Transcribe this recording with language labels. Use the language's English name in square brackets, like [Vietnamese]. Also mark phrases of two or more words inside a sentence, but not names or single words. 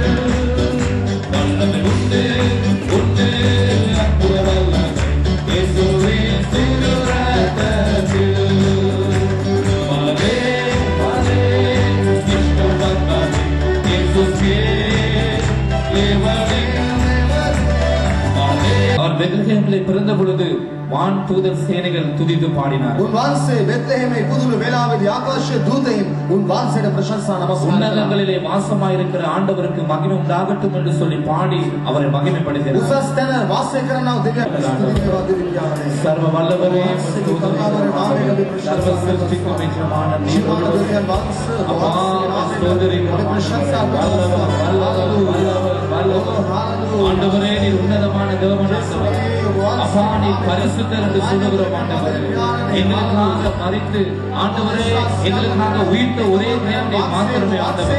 [Tamil] வல்லமை உண்டு உண்டு அற்புத வல்லமை இயேசுவின் ரத்தத்தில். அவர் பெத்லகேமிலே பிறந்த பொழுது வான் தூதர் சேனைகள் துதித்து பாடினார். [Sinhala] උන්වහන්සේ බෙත්ලෙහෙමේ පුදුළු වේලාවේදී ආකාශීය දූතයින් උන්වහන්සේට ප්‍රශංසා නමස්කාර [Tamil] உன்னதங்களிலே வாசமாயிருக்கிற ஆண்டவருக்கு மகிமை உண்டாகட்டும் என்று சொல்லி பாடி அவரை மகிமைப்படுத்தினார். [Sinhala] උසස් තැන වාසය කරනා දෙවියන් [Tamil] சர்வ வல்லவரே சர்வ சிருஷ்டிக்கும் எஜமான நீரோடு அப்பா ஸ்தோத்திரிக்கிறோம். ஆண்டவரே நீர் உன்னதமான தேவனாண்டவர். அப்பா நீர் பரிசுத்தர் என்று சொல்லுகிறோம். ஆண்டவரே எங்களுக்காக மரித்து ஆண்டவரே எங்களுக்காக உயிர்த்த ஒரே தேவனை மாத்திரமே ஆண்டவர்.